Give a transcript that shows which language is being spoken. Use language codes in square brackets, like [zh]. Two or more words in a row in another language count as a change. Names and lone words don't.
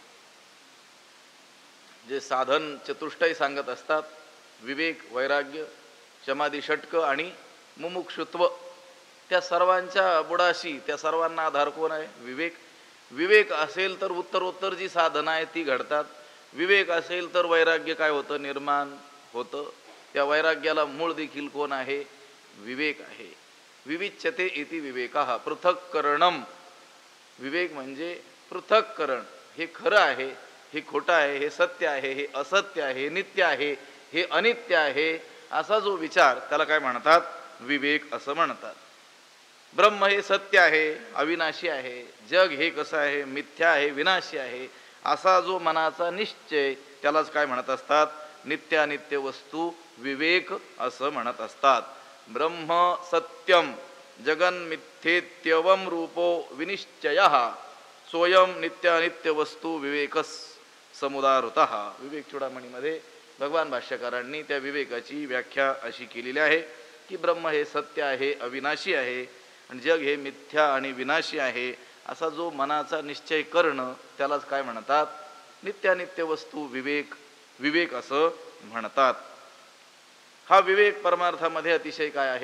[mr] जे साधन चतुष्टय सांगत असतात, विवेक, वैराग्य, समाधी षटक आणि मुमुक्षुत्व, त्या सर्वांच्या बुडाशी, त्या सर्वांना आधार कोण आहे? विवेक. विवेक असेल तर उत्तरोत्तर जी साधना आहे ती घडतात. विवेक असेल तर वैराग्य काय होतं? निर्माण होतं. त्या वैराग्याला मूळ देखील कोण आहे? विवेक आहे. [sa] विविच्यते इति विवेकः पृथक्करणम. [mr] विवेक म्हणजे पृथक्करण. हे खरं आहे, हे खोटं आहे, हे सत्य आहे, हे असत्य आहे, हे नित्य आहे, हे अनित्य आहे, असा जो विचार त्याला काय म्हणतात? विवेक असं म्हणतात. ब्रह्म हे सत्य आहे, अविनाशी आहे. जग हे कसं आहे? मिथ्या आहे, विनाशी आहे. असा जो मनाचा निश्चय त्यालाच काय म्हणत असतात? नित्यानित्य वस्तू विवेक असं म्हणत असतात. [sa] ब्रह्म सत्यम जगन्मिथ्येत्यवम रूपो विनिश्चयः सोयम नित्यानित्य वस्तू विवेकस समुदाहृतः. [mr] विवेक चूडामणीमध्ये भगवान भाष्यकारांनी त्या विवेकाची व्याख्या अशी केलेली आहे की ब्रह्म हे सत्य आहे, अविनाशी आहे, आणि जग हे मिथ्या आणि विनाशी आहे. असा जो मनाचा निश्चय करणं त्यालाच काय म्हणतात? नित्यानित्य वस्तू विवेक, विवेक असं म्हणतात. हा विवेक परमार्थामध्ये अतिशय काय आहे?